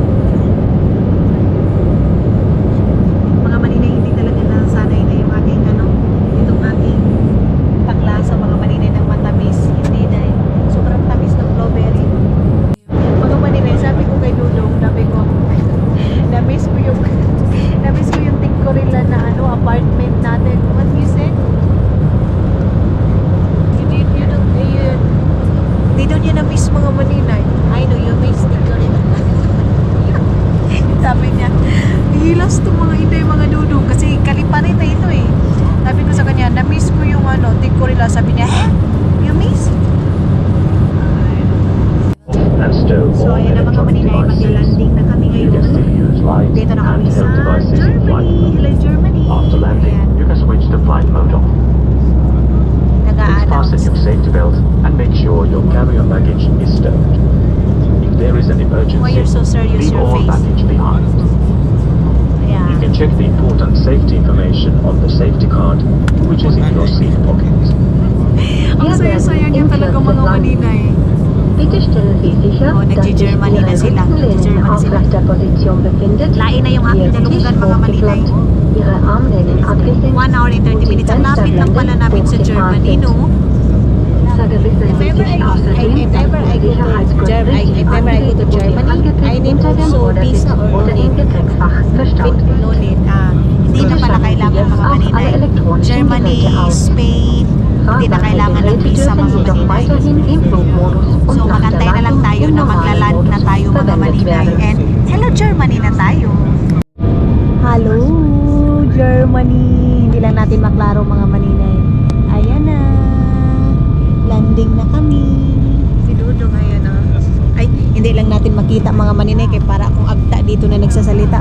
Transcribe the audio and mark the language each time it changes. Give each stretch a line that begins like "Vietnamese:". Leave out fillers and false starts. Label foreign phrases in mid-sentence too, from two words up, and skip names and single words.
Filipino: Mga maninay, hindi talaga nasanay na yung aking, itong aking paklasa, mga maninay ng matamis. Hindi dahil sobrang tamis ng blueberry. Mga maninay, sabi ko kay Dudong, sabi ko, namiss ko yung tingkorila na apartment natin.
English: What you said?
Filipino: Di doon yun na-miss mga maninay.
English: I know you miss tingkorila.
Filipino: Sabi niya, hilas to mga inday mga Dudong kasi kalipanin na ito eh. Sabi ko sa kanya, na-miss ko yung tingkorila. Sabi niya,
English: you miss?
Filipino: So, ayan na mga maninay, mag-landing na kami ngayon. Dito na kami sa Germany.
English: Hello, Germany. After landing,
Filipino: Ayan,
English: you can switch to flight mode off. Fasten
Filipino: nag-a-announce.
English: your safety belt and make sure your carry-on baggage is stowed. If there is an emergency, Why you're so serious, leave your all face? baggage behind. You
Filipino: Ayan.
English: can check the important safety information on the safety card, which is in your seat pocket.
Filipino: Ang saya-saya niya talaga mga maninay.
German: Bitte stellen Sie sicher, Oh, dass sich
Filipino: nagji-Germany
German: Ihre
Filipino: na sila.
German: Rückenlehne in
Filipino: Nagji-Germany sila.
German: aufrechter Position befindet.
Filipino: Lain na yung aking
German: Ihr Tisch
Filipino: dalunggan mga maninay.
German: hochgeklappt, Ihre Armlehnen abgesenkt
English: 1 hour and 30 minutes.
Filipino: Ang lapit lang pala namin sa Germany, no?
German: Vergewissern Sie sich außerdem,
English: if ever I go to Germany, I need also visa or
German: oder im Gepäckfach verstaut wird.
English: no need.
Filipino: Hindi na pala kailangan mga maninay. Germany, Spain, hindi na kailangan ng visa mga
German: jedoch
Filipino: maninay.
German: weiterhin im Flugmodus und
English: So
German: nach der
Filipino: magantay na lang
German: Landung
Filipino: tayo
German: im
Filipino: na
German: normalen
Filipino: maglaland na
German: Modus
Filipino: tayo mga
German: verwendet
Filipino: maninay.
German: werden.
English: And hello Germany
Filipino: na tayo.
English: Hello Germany.
Filipino: Hindi lang natin maklaro mga maninay. Ayan na. Landing na kami. Si Dudong ayan na. Ay, hindi lang natin makita mga maninay kaya para akong agta dito na nagsasalita.